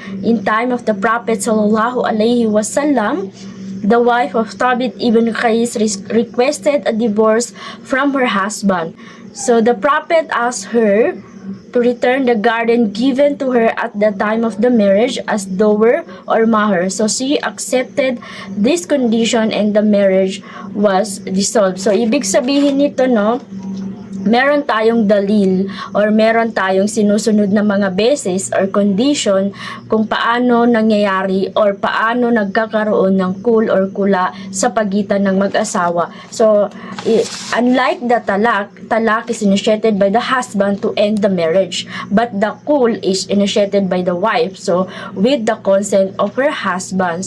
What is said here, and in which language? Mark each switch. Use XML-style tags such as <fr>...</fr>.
<en>In time of the Prophet sallallahu alaihi wasallam, the wife of Thabit ibn Qais requested a divorce from her husband. So the Prophet asked her to return the garden given to her at the time of the marriage as dower or mahar. So she accepted this condition and the marriage was dissolved.</en> <tl>So ibig sabihin nito, no, meron tayong dalil or meron tayong sinusunod na mga</tl> <en>basis or condition</en> <tl>kung paano nangyayari or paano nagkakaroon ng kul or kula sa pagitan ng mag-asawa.</tl> <en>So, unlike the talak is initiated by the husband to end the marriage. But the kul is initiated by the wife. So, with the consent of her husband.</en>